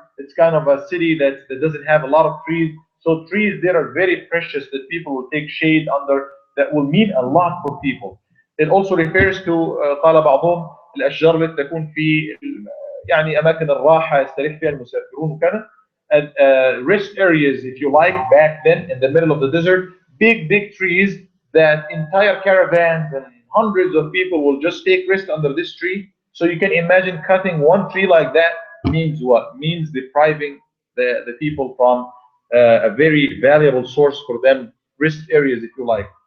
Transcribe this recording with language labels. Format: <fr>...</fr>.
<en>It's kind of a city that doesn't have a lot of trees. So trees there are very precious that people will take shade under, that will mean a lot for people. It also refers to</en> <ar>قال بعضهم الأشجار التي تكون في يعني أماكن الراحة يستريح فيها المسافرون وكذا.</ar> <en>Rest areas, if you like, back then in the middle of the desert, big trees that entire caravans and hundreds of people will just take rest under this tree. So you can imagine cutting one tree like that means what? Means depriving the people from a very valuable source for them, rest areas, if you like.</en>